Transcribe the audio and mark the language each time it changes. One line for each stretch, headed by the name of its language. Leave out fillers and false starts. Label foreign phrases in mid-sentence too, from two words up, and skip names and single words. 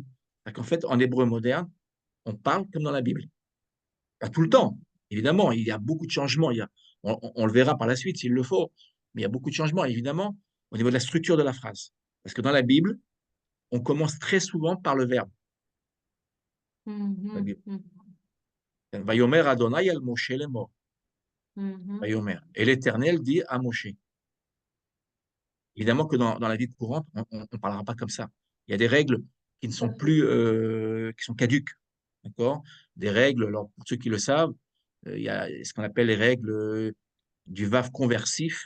French: En fait, en hébreu moderne, on parle comme dans la Bible. Pas tout le Mhm. temps, évidemment, il y a beaucoup de changements. On le verra par la suite s'il le faut, mais il y a beaucoup de changements, évidemment, au niveau de la structure de la phrase. Parce que dans la Bible, on commence très souvent par le verbe. La Mhm. Bible. Mhm.
Hebrew: ויאמר ה' אל משה לאמר. Mhm.
French: Vayomer. Et l'Éternel dit à Moshe. Évidemment que dans la vie courante, on ne parlera pas comme ça. Il y a des règles qui ne Tout à sont fait. plus, qui sont caduques. d'accord? Des règles, alors pour ceux qui le savent, il y a ce qu'on appelle les règles du VAV conversif.